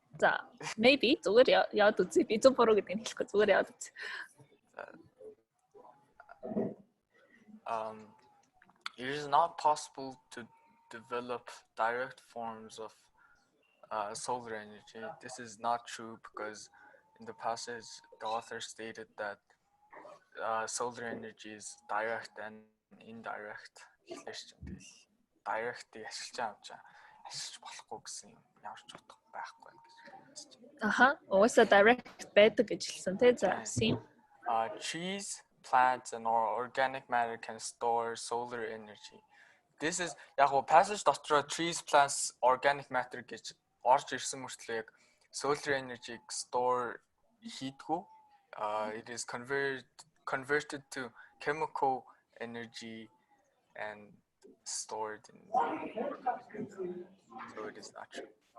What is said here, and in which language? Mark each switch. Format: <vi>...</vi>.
<mn>За maybe зүгээр яваад үзье. Би зөв буруу гэдгийг хэлэхгүй зүгээр яваад үзье.</mn> <en>It is not possible to develop direct forms of solar energy. This is not true because in the passage the author stated that solar energy is direct and indirect.</en> <mn>Direct ашиглаж болохгүй гэсэн юм ямар ч утга байхгүй гэж. Уусаа direct байдаг гэж хэлсэн тий. За sim.</mn> <en>Trees, plants and organic matter can store solar energy. This is</en> <mn>яг гоо passage дотор trees, plants, organic matter гэж орж ирсэн мөртлөө яг solar energy store хийдгүү.</mn> <en>It is converted to chemical energy and stored in so it is not true.</en>